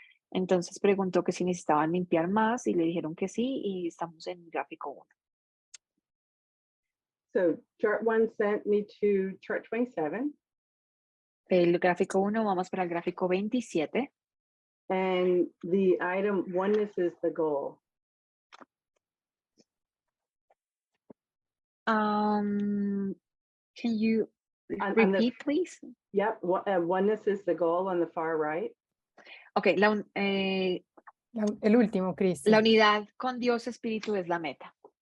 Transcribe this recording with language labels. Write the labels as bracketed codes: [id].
[es] Entonces preguntó que si necesitaban limpiar más y le dijeron que sí y estamos en gráfico 1. [en] So chart 1 sent me to chart 27. [es] El gráfico 1, vamos para el gráfico 27. [en] And the item oneness is the goal. Can you repeat, please? Yep, oneness is the goal on the far right. Okay, [es] el último, Cristi. La unidad con Dios Espíritu es la meta.